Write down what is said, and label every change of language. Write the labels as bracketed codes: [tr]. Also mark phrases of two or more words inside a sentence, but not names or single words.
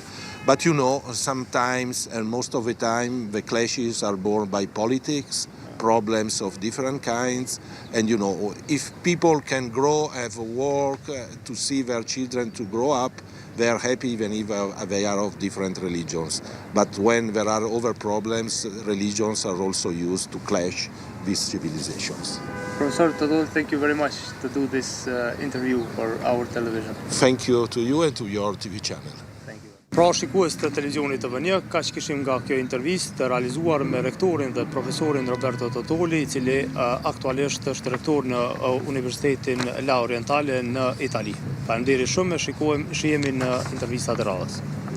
[en] But sometimes, and most of the time, the clashes are born by politics, problems of different kinds, and if people can grow, have work, to see their children to grow up, they are happy even if they are of different religions. But when there are other problems, religions are also used to clash these civilizations. Professor Totoli, thank you very much to do this interview for our television. Thank you to you and to your TV channel. Thank you. [sq] Pra shikues të televizionit të VN, kaq kishim nga kjo intervistë realizuar me rektorin dhe profesorin Roberto Totoli, i cili aktualisht është rektor në Universitetin La Orientale në Itali. Faleminderit shumë, shihemi në intervistat e radhës.